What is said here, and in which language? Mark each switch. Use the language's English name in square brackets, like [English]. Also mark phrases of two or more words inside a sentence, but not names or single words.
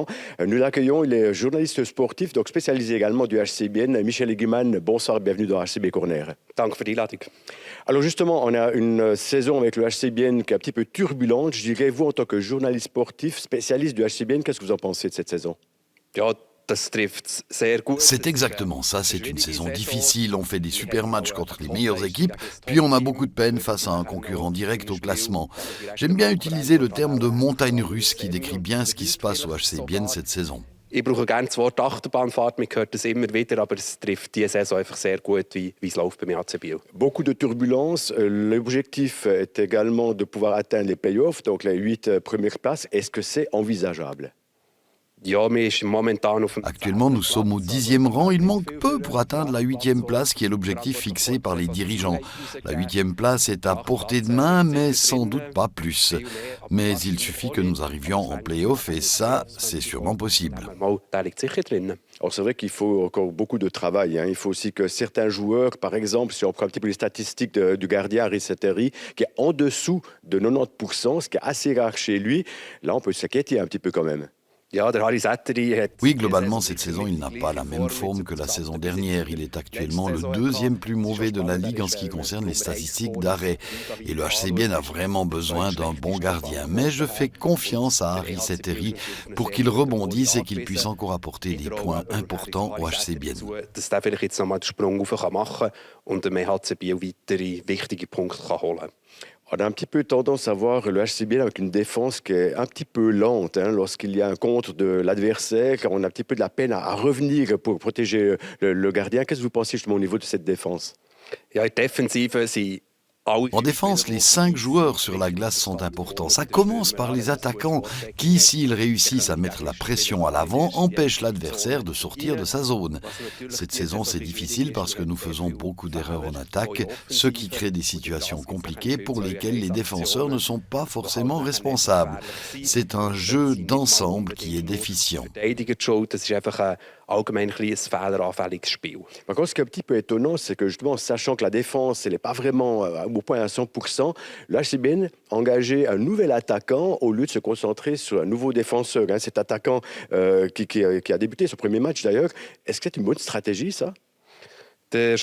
[French] Nous accueillons, il est journaliste sportif, donc spécialisé également du HCBN, Michel Eggiman. Bonsoir, bienvenue dans HCB Corner. [German] Danke für die Einladung. [French] Alors justement, on a une saison avec le HCBN qui est un petit peu turbulente. Je dirais, vous en tant que journaliste sportif, spécialiste du HCBN, qu'est-ce que vous en pensez de cette saison? [German] Ja, das trifft sehr gut. [French] C'est exactement ça, c'est une saison difficile. On fait des super matchs contre les meilleures équipes, puis on a beaucoup de peine face à un concurrent direct au classement. J'aime bien utiliser le terme de montagne russe qui décrit bien ce qui se passe au HCBN cette saison. [German] Ich brauche gerne das Wort Achterbahnfahrt, man hört das immer wieder, aber es trifft diese Saison einfach sehr gut, wie es läuft beim HC Biel. [French] Beaucoup de turbulences. L'objectif est également de pouvoir atteindre les playoffs, donc les 8 premières places. Est-ce que c'est envisageable? [German] Ja, wir sind momentan auf dem... [French] Actuellement, nous sommes au 10e rang. Il manque peu pour atteindre la 8e place, qui est l'objectif fixé par les dirigeants. La 8e place est à portée de main, mais sans doute pas plus. Mais il suffit que nous arrivions en play-off, et ça, c'est sûrement possible. [German] Mal, der liegt sicher drin. [French] Alors c'est vrai qu'il faut encore beaucoup de travail. Il faut aussi que certains joueurs, par exemple, si on prend un petit peu les statistiques du gardien Harry Setteri, qui est en dessous de 90%, ce qui est assez rare chez lui, là on peut s'inquiéter un petit peu quand même. [German] Ja, der Harry Setteri hat... [French] Oui, globalement, cette saison, il n'a pas la même forme que la saison dernière. Il est actuellement le 2e plus mauvais de la Ligue en ce qui concerne les statistiques d'arrêt. Et le HCBN a vraiment besoin d'un bon gardien. Mais je fais confiance à Harry Setteri pour qu'il rebondisse et qu'il puisse encore apporter des points importants au HCBN. [German] Dass der vielleicht jetzt nochmal den Sprung rauf machen kann und dem HC Biel weitere wichtige Punkte holen kann. [French] On a un petit peu tendance à voir le HCBN avec une défense qui est un petit peu lente lorsqu'il y a un contre de l'adversaire, car on a un petit peu de la peine à revenir pour protéger le gardien. Qu'est-ce que vous pensez justement au niveau de cette défense? [German] Ja, in der Defensive sind... [French] En défense, les 5 joueurs sur la glace sont importants. Ça commence par les attaquants qui, s'ils réussissent à mettre la pression à l'avant, empêchent l'adversaire de sortir de sa zone. Cette saison, c'est difficile parce que nous faisons beaucoup d'erreurs en attaque, ce qui crée des situations compliquées pour lesquelles les défenseurs ne sont pas forcément responsables. C'est un jeu d'ensemble qui est déficient. [German] Allgemein ein fehleranfälliges Spiel. [French] Par contre, ce qui est un petit peu étonnant, c'est que justement, sachant que la défense, elle n'est pas vraiment au point à 100%, le HCBN a engagé un nouvel attaquant au lieu de se concentrer sur un nouveau défenseur. Cet attaquant qui a débuté son premier match d'ailleurs. Est-ce que c'est une bonne stratégie, ça? Le